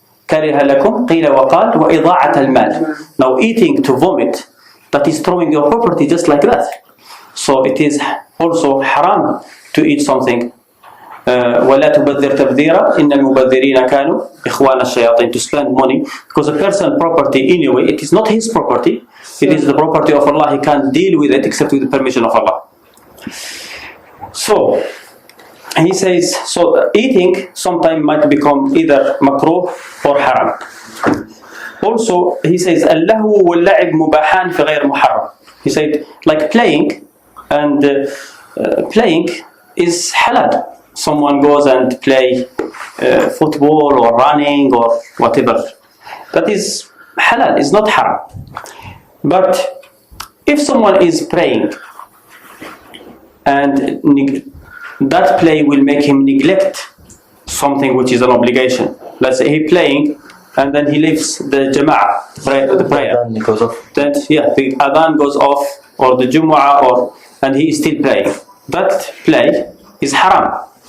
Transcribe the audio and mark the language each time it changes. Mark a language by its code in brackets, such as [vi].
[ar] كره لكم قيل وقال وإضاعة المال. [en] Now eating to vomit, that is throwing your property just like that. So it is also haram to eat something. [ar] ولا تبذر تبذيرا إن المبذرين كانوا إخوان الشياطين. [en] To spend money, because a person's property anyway, it is not his property, it is the property of Allah. He can't deal with it except with the permission of Allah. So he says, so eating sometimes might become either makruh or haram. Also he says [ar] اللهو واللعب مباحان في غير محرم. [en] He said like playing, and playing is halal. Someone goes and play football or running or whatever, that is halal, is not haram. But if someone is praying and that play will make him neglect something which is an obligation, let's say he playing and then he leaves the jama'ah, the prayer, then the adhan goes off, or the jumu'ah, and he is still playing, that play is haram.